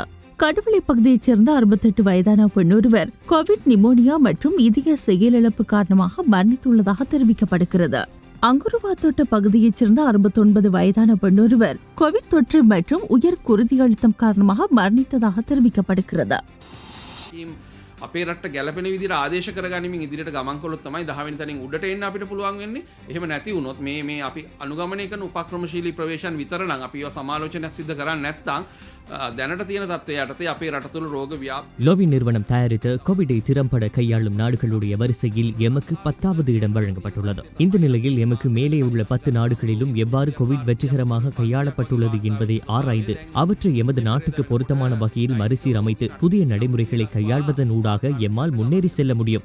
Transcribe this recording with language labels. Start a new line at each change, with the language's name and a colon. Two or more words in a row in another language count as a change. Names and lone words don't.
Tamil: கடுவளை பகுதியைச் சேர்ந்த 68 வயதான பெண்ணொருவர் கோவிட் நிமோனியா மற்றும் இதய செயலிழப்பு காரணமாக மரணித்துள்ளதாக தெரிவிக்கப்படுகிறது. அங்குருவாத்தோட்ட பகுதியைச் சேர்ந்த 69 வயதான பெண்ணொருவர் கோவிட் தொற்று மற்றும் உயர் குருதி அழுத்தம் காரணமாக மரணித்ததாக தெரிவிக்கப்படுகிறது.
Sinhala: අපේ රට ගැලපෙන විදිහට ආදේශ කරගනිමින් ඉදිරියට ගමන් කළොත් තමයි 10 වෙනි තැනින් උඩට එන්න අපිට පුළුවන් වෙන්නේ. එහෙම නැති වුණොත් මේ අපි අනුගමනය කරන උපක්‍රමශීලී ප්‍රවේශයන් විතර නම් අපි ඒවා සමාලෝචනයක් සිදු කරන්නේ නැත්නම් දැනට තියෙන තත්ත්වය යටතේ අපේ රට තුළ රෝග
Tamil: லோவி நிறுவனம் தயாரித்த கோவிடை திறம்பட கையாளும் நாடுகளுடைய வரிசையில் எமக்கு 10வது இடம் வழங்கப்பட்டுள்ளது. இந்த நிலையில் எமக்கு மேலே உள்ள 10 நாடுகளிலும் எவ்வாறு கோவிட் வெற்றிகரமாக கையாளப்பட்டுள்ளது என்பதை ஆராய்ந்து அவற்றை எமது நாட்டுக்கு பொருத்தமான வகையில் மறுசீரமைத்து புதிய நடைமுறைகளை கையாள்வதன் ஊடாக எம்மால் முன்னேறி செல்ல முடியும்.